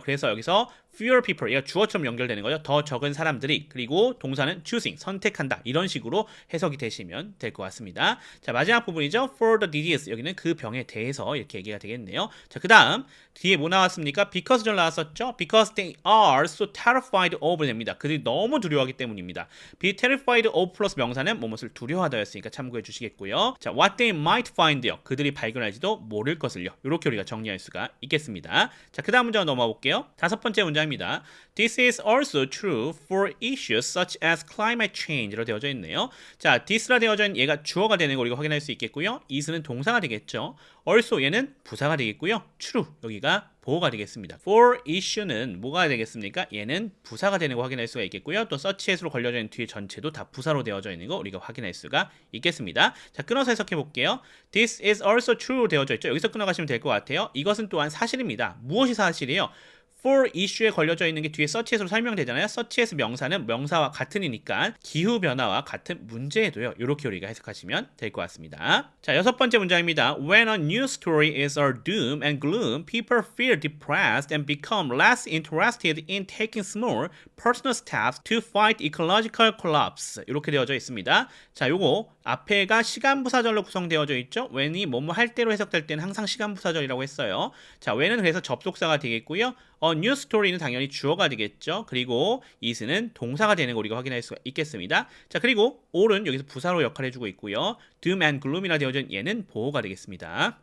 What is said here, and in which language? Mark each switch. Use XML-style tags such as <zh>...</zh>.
<ko>그래서 여기서</ko> <en>fewer people,</en> <ko>얘가 주어처럼 연결되는 거죠. 더 적은 사람들이, 그리고 동사는 choosing, 선택한다. 이런 식으로 해석이 되시면 될 것 같습니다. 자, 마지막 부분이죠.</ko> <en>for the disease,</en> <ko>여기는 그 병에 대해서 이렇게 얘기가 되겠네요. 자, 그 다음 뒤에 뭐 나왔습니까? because 절 나왔었죠.</ko> <en>because they are so terrified of 됩니다.</en> <ko>그들이 너무 두려워하기 때문입니다. be terrified of 플러스 명사는 무엇을 두려워하다였으니까 참고해 주시겠고요.</ko> <en>자, what they might find요.</en> <ko>그들이 발견할지도 모를 것을요. 이렇게 우리가 정리할 수가 있겠습니다. 자, 그 다음 문장 넘어가 볼게요. 다섯 번째 문장입니다.</ko> <en>This is also true for issues such as climate change</en> <ko>로 되어져 있네요. 자, this라 되어져 있는 얘가 주어가 되는 거 우리가 확인할 수 있겠고요. is는 동사가 되겠죠. also 얘는 부사가 되겠고요. true 여기가 보어가 되겠습니다. for issue는 뭐가 되겠습니까? 얘는 부사가 되는 거 확인할 수가 있겠고요. 또 such as로 걸려져 있는 뒤에 전체도 다 부사로 되어져 있는 거 우리가 확인할 수가 있겠습니다. 자, 끊어서 해석해 볼게요.</ko> <en>This is also true</en> <ko>되어져 있죠. 여기서 끊어가시면 될 것 같아요. 이것은 또한 사실입니다. 무엇이 사실이에요? for issue에 걸려져 있는 게 뒤에 such as로 설명되잖아요. such as 명사는 명사와 같은이니까 기후변화와 같은 문제에도요. 이렇게 우리가 해석하시면 될 것 같습니다. 자, 6번째 문장입니다.</ko> <en>When a news story is all doom and gloom, people feel depressed and become less interested in taking small personal steps to fight ecological collapse.</en> <ko>이렇게 되어져 있습니다. 자, 요거 앞에가 시간부사절로 구성되어져 있죠. when이 뭐뭐 할 때로 해석될 때는 항상 시간부사절이라고 했어요. 자, when은 그래서 접속사가 되겠고요. news story는 당연히 주어가 되겠죠. 그리고 is는 동사가 되는 거 우리가 확인할 수가 있겠습니다. 자, 그리고 all은 여기서 부사로 역할을 해주고 있고요. doom and gloom이라 되어져 있는 얘는 보호가 되겠습니다.</ko>